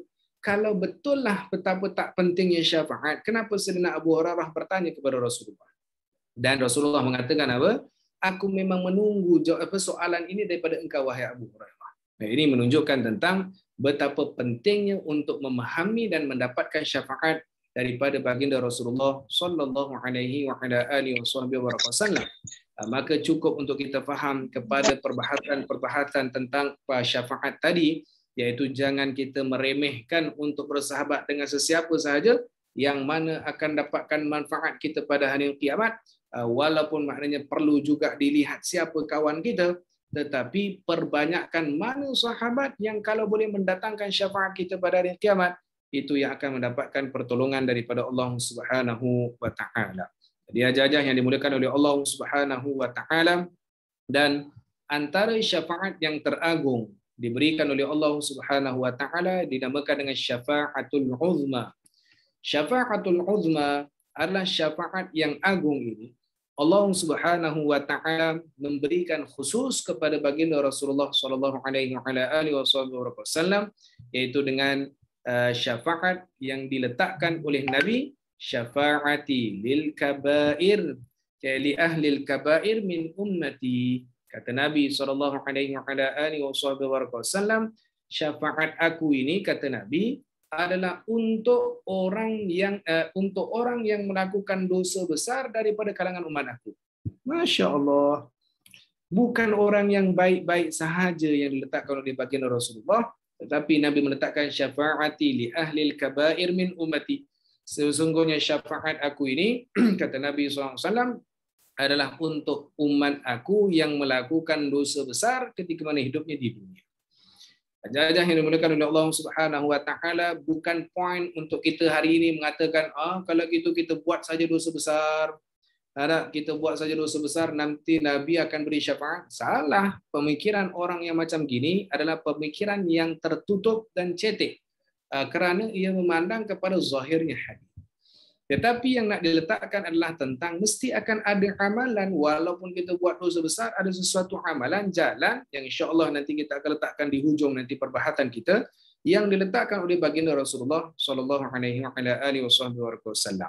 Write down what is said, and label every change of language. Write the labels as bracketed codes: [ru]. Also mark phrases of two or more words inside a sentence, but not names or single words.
[ms] Kalau betul lah betapa tak pentingnya syafaat, kenapa Sayyidina Abu Hurairah bertanya kepada Rasulullah? Dan Rasulullah mengatakan apa? Aku memang menunggu jawab soalan ini daripada engkau, wahai Abu Hurairah. Nah, ini menunjukkan tentang betapa pentingnya untuk memahami dan mendapatkan syafaat daripada baginda Rasulullah [ar] صلى الله عليه وعلى آله وسلم. [ms] Maka cukup untuk kita faham kepada perbahasan tentang syafaat tadi, iaitu jangan kita meremehkan untuk bersahabat dengan sesiapa sahaja, yang mana akan dapatkan manfaat kita pada hari kiamat, walaupun maknanya perlu juga dilihat siapa kawan kita, tetapi perbanyakkan mana sahabat yang kalau boleh mendatangkan syafaat kita pada hari kiamat, itu yang akan mendapatkan pertolongan daripada Allah [ar] سبحانه وتعالى. [ms] Jadi ajah-ajah yang dimuliakan oleh Allah [ar] سبحانه وتعالى, [ms] dan antara syafaat yang teragung diberikan oleh Allah [ar] سبحانه وتعالى [ms] dinamakan dengan [ar] الشفاعة العظمى. الشفاعة العظمى [ms] adalah syafaat yang agung ini. Allah [ar] سبحانه وتعالى [ms] memberikan khusus kepada baginda Rasulullah [ar] صلى الله عليه وسلم, [ms] iaitu dengan syafaat yang diletakkan oleh Nabi, [ar] شفاعتي للكبائر لأهل الكبائر من أمتي. [ms] Kata Nabi SAW, syafaat aku ini, kata Nabi, adalah untuk orang yang melakukan dosa besar daripada kalangan umat aku. [ar] ما شاء الله. [ms] Bukan orang yang baik-baik sahaja yang diletakkan oleh baginda Rasulullah, tetapi Nabi meletakkan [ar] شفاعتي لأهل الكبائر من أمتي. [ms] Sesungguhnya syafaat aku ini, kata Nabi SAW, adalah untuk umat aku yang melakukan dosa besar ketika mana hidupnya di dunia. Ajah-ajah yang dimuliakan oleh Allah [ar] سبحانه وتعالى, [ms] bukan poin untuk kita hari ini mengatakan kalau gitu kita buat saja dosa besar. Kita buat saja dosa besar, nanti Nabi akan beri syafaat. Salah. Pemikiran orang yang macam gini adalah pemikiran yang tertutup dan cetek, kerana ia memandang kepada zahirnya hadis. Tetapi yang nak diletakkan adalah tentang mesti akan ada amalan, walaupun kita buat dosa besar, ada sesuatu amalan, jalan yang insya-Allah nanti kita akan letakkan di hujung nanti perbahasan kita, yang diletakkan oleh baginda Rasulullah [ar] صلى الله عليه وسلم.